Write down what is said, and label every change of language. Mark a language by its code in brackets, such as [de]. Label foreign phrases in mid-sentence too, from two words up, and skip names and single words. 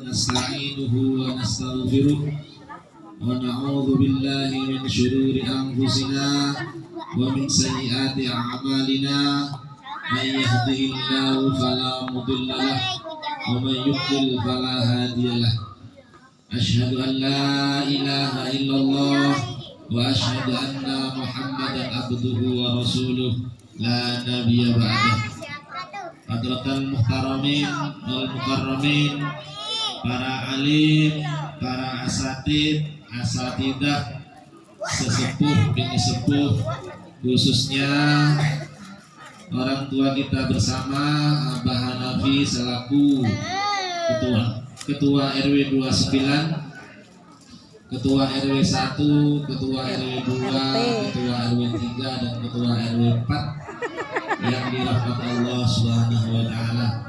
[ar] ونستعينه ونستغفره ونعوذ بالله من شرور أنفسنا ومن سيئات أعمالنا من يهده الله فلا مضل له ومن يضلل فلا هادي له أشهد أن لا إله إلا الله وأشهد أن محمدا عبده ورسوله لا نبي بعده. حضرات المحترمين والمكرمين, [id] para alim, para asatidah, sesepuh bini sepuh, khususnya orang tua kita bersama Abah Hanafi selaku ketua RW 29, ketua RW 1, ketua RW 2, ketua RW 3 dan ketua RW 4 yang dirahmati [ar] الله سبحانه وتعالى.